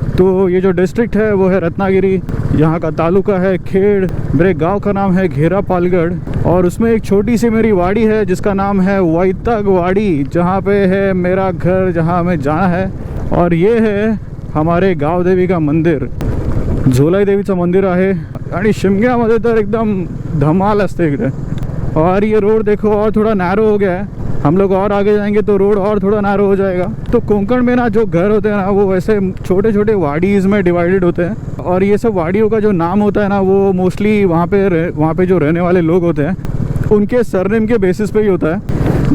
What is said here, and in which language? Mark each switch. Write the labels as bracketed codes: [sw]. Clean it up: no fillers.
[hi] तो ये जो डिस्ट्रिक्ट है वो है रत्नागिरी, यहाँ का तालुका है खेड़, मेरे गांव का नाम है घेरा पालगढ़, और उसमें एक छोटी सी मेरी वाड़ी है जिसका नाम है वैतग वाड़ी, जहाँ पे है मेरा घर, जहाँ हमें जाना है। और ये है हमारे गाव देवी का मंदिर, [mr] झोलाई देवीचं मंदिर आहे। आणि शिमग्यामध्ये तर एकदम धमाल असते इकडे। [hi] और ये रोड देखो और थोड़ा नैरो हो गया है। हम लोग और आगे जाएंगे तो रोड और थोड़ा नैरो हो जाएगा। तो कोंकण में ना जो घर होते हैं ना वो वैसे छोटे छोटे वाड़ीज़ में डिवाइडेड होते हैं, और ये सब वाड़ियों का जो नाम होता है ना वो मोस्टली वहाँ पे जो रहने वाले लोग होते हैं उनके सरनेम के बेसिस पे ही होता है।